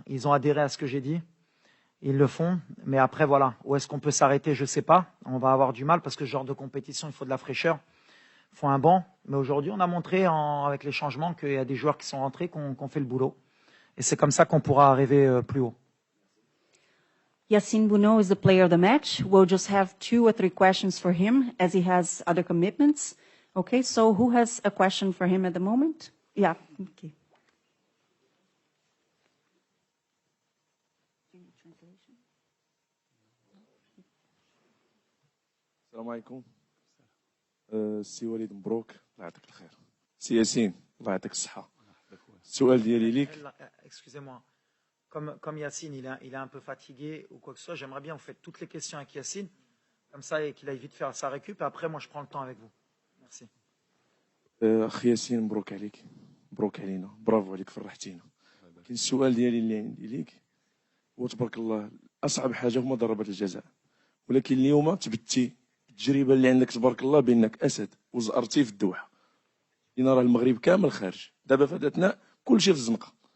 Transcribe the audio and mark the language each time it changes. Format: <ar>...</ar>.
<fr>Ils ont adhéré à ce que j'ai dit. Ils le font. Mais après, voilà. Où est-ce qu'on peut s'arrêter? Je ne sais pas. On va avoir du mal parce que ce genre de compétition, il faut de la fraîcheur. Il faut un banc. Mais aujourd'hui, on a montré avec les changements qu'il y a des joueurs qui sont rentrés, qu'on fait le boulot. Et c'est comme ça qu'on pourra arriver plus haut.</fr> <en>Yassine Bounou is the player of the match. We'll just have 2 or 3 questions for him as he has other commitments. Okay, so who has a question for him at the moment? Yeah, okay.</en> <ar>السلام عليكم. سي وليد مبروك الله يعطيك الخير. سي ياسين الله يعطيك الصحة. السؤال ديالي ليك.</ar> <fr>Excusez-moi. Comme Yassine, il est un peu fatigué ou quoi que ce soit, j'aimerais bien vous faites toutes les questions avec Yassine, comme ça, et qu'il aille vite faire sa récup, et après, moi, je prends le temps avec vous. Merci.</fr> <ar>أخي ياسين مبروك عليك، مبروك علينا، برافو عليك، فرحتينا. كاين السؤال ديالي اللي عندي ليك، هو تبارك الله أصعب حاجة هما ضربات الجزاء، ولكن اليوم تبتي التجربة اللي عندك تبارك الله بأنك أسد وزأرتي في الدوحة، لأن راه المغرب كامل خارج، دابا فاتتنا كلشي في الزنقة.</ar>